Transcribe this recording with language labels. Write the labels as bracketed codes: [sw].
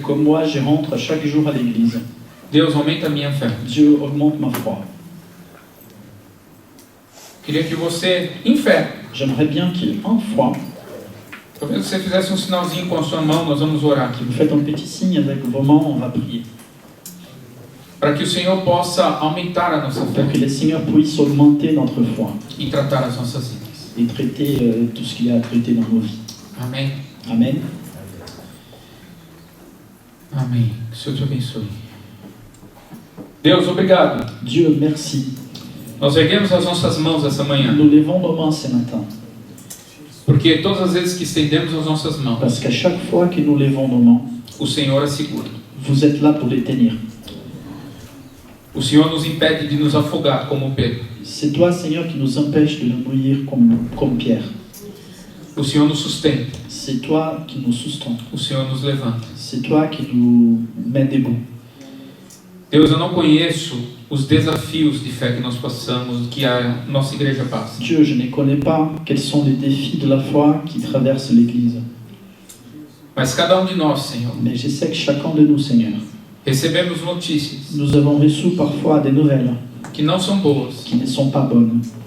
[fr] comme moi je rentre chaque jour à l'église, [pt] Deus aumenta a minha fé. [fr] Dieu augmente ma foi. [pt] Queria que você, em fé, [fr] J'aimerais bien qu'en foi, [pt] talvez você fizesse um sinalzinho com a sua mão, nós vamos orar. [fr] que vous faites un petit signe avec vos mains, on va prier. [pt] Para que o Senhor possa aumentar a nossa [fr] Pour que [pt] fé [fr] le Seigneur puisse augmenter notre foi [pt] e tratar as nossas vidas. [fr] et traiter tout ce qu'il y a à traiter dans nos vies. [pt] Amém. [fr] Amen. [pt] Amém. Que o Senhor te abençoe. Deus, obrigado. [fr] Dieu, merci. [pt] Nós erguemos as nossas mãos essa manhã, [fr] Nous levons nos mains ce matin, [pt] porque todas as vezes que estendemos as nossas mãos, [fr] parce qu'à chaque fois que nous levons nos mains, [pt] o Senhor as segura. [fr] vous êtes là pour les tenir. [pt] O Senhor nos impede de nos afogar como Pedro. [fr] C'est toi, Seigneur, qui nous empêche de nous mourir comme Pierre. [pt] O Senhor nos sustenta. [fr] C'est toi qui nous soutiens. [pt] O Senhor nos levanta. [fr] C'est toi qui nous mets debout. [pt] Deus, eu não conheço os desafios de fé que nós passamos, que a nossa igreja passa. [fr] Dieu, je ne connais pas quels sont les défis de la foi qui traversent l'Église. [pt] Mas cada de nós, Senhor, [fr] Mais je sais que chacun de nous, Seigneur, [pt] recebemos notícias [fr] nous avons reçu parfois des nouvelles [pt] que não são boas. [fr] qui ne sont pas bonnes.